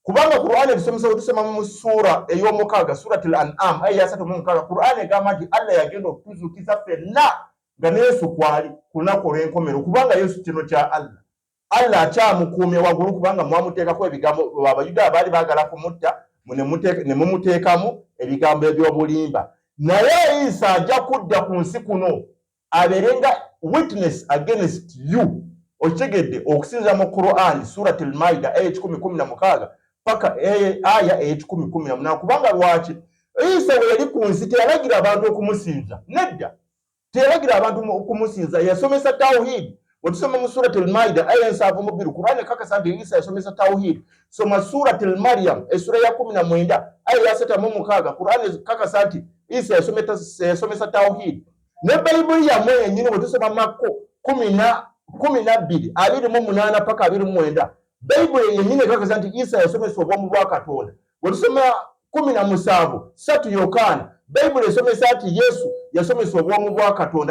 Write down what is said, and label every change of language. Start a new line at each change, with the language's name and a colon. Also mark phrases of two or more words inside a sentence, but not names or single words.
Ganda: kubanga Qur'an ebisomesa otusoma mu sura ey'omukaaga
Arabic: سورة الأنعام
Ganda: aya 36 Qur'an egamba nti Allah yagenda okutuzukiza ffenna nga Yesu kwali kunaku olw'enkomero kubanga Yesu kino kya Allah akyamukuumye waggulu kubanga mwamuteekako ebigambo Abayudaaya baali baagala kumutta ne mumuteekamu ebigambo eby'obulimba naye Isa ajja kudda ku nsi kuno abeerenga
English: witness against you
Ganda: okitegedde okusinza mu Qur'an
Arabic: سورة المائدة
Ganda: aya 10:16 paka aya 10:18 kubanga lwaki Isa bwe yali ku nsi teyalagira abantu okumusinza nedda teyalagira abantu okumusinza yasomesa tawhid otusoma mu
Arabic: سورة المائدة
Ganda: aya 7:2 Qur'an kakasa nti Isa yasomesa tawhid soma
Arabic: سورة مريم
Ganda: esura ya 19 aya 6:6 Qur'an kakasa nti Isa yasomesa tawhid ne Bible yamwe yenyini otusoma Makko 12:28 paka 29 Bible yenyini kakasa nti Isa yasomesa obwomu bwa Katonda otusoma 17 satu Yohana Bible esomesa ati Yesu yasomesa obwomu bwa Katonda